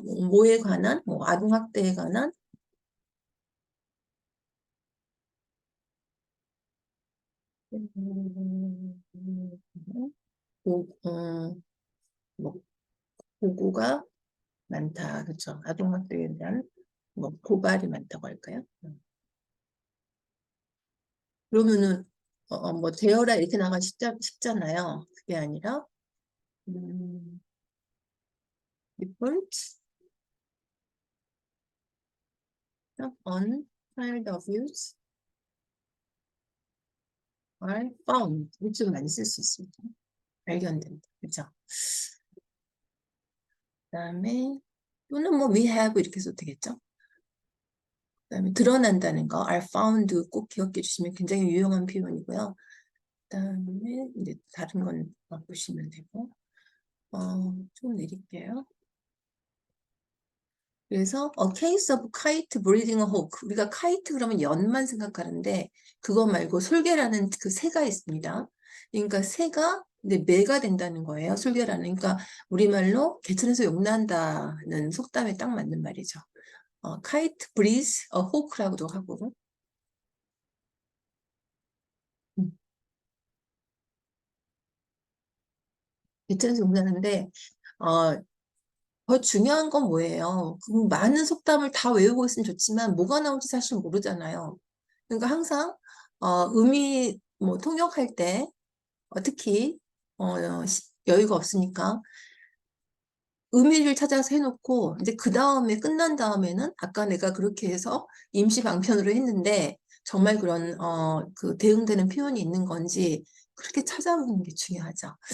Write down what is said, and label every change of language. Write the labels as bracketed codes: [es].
[ko] 뭐에 관한, 아동학대에 관한, 음, 고, 뭐, 보고가 많다. 그렇죠. 아동학대에 대한 고발이 많다고 할까요? 그러면은 되어라 이렇게 나가 쉽잖아요. 그게 아니라 음, [en] report on child abuse are found. [ko] 좀 많이 쓸 수 있습니다. 발견된다. 그렇죠. 그다음에 또는 [en] we have [ko] 이렇게 써도 되겠죠. 그다음에 드러난다는 거 are found 꼭 기억해 주시면 굉장히 유용한 표현이고요. 그다음에 이제 다른 건 보시면 되고 좀 내릴게요. 그래서 [en] case of kite breeding a hawk. [ko] 우리가 카이트 그러면 연만 생각하는데 그거 말고 솔개라는 그 새가 있습니다. 그러니까 새가 근데 매가 된다는 거예요. 솔개라는. 그러니까 우리말로 개천에서 용난다는 속담에 딱 맞는 말이죠. [en] kite breeds a hawk [ko] 라고도 하고. 음, 개천에서 용나는데 어, 더 중요한 건 뭐예요? 그 많은 속담을 다 외우고 있으면 좋지만 뭐가 나올지 사실 모르잖아요. 그러니까 항상 의미 통역할 때 특히 여유가 없으니까 의미를 찾아서 해놓고 이제 그 다음에 끝난 다음에는 아까 내가 그렇게 해서 임시 방편으로 했는데 정말 그런 그 대응되는 표현이 있는 건지 그렇게 찾아보는 게 중요하죠.